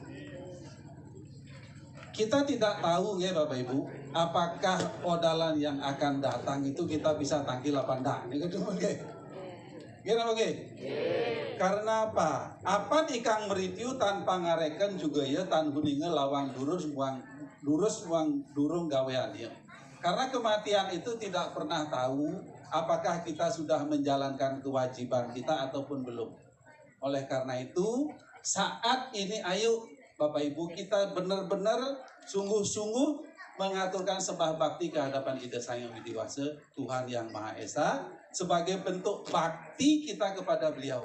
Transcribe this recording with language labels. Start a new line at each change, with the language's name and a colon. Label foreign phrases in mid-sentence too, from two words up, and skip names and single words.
Indonesian: Kita tidak tahu ya Bapak Ibu, apakah odalan yang akan datang itu kita bisa tangkil apa enggak. Ini cuma gimana oke? Karena apa?
Kawi: Apa ikang meritiu tanpa ngareken juga ya tan huninge lawang durus muang durung gawean ya.
Indonesian: Karena kematian itu tidak pernah tahu apakah kita sudah menjalankan kewajiban kita ataupun belum. Oleh karena itu, saat ini ayo Bapak Ibu kita benar-benar sungguh-sungguh mengaturkan sembah bakti ke hadapan Ida Sang Widiwasa Tuhan Yang Maha Esa sebagai bentuk bakti kita kepada beliau.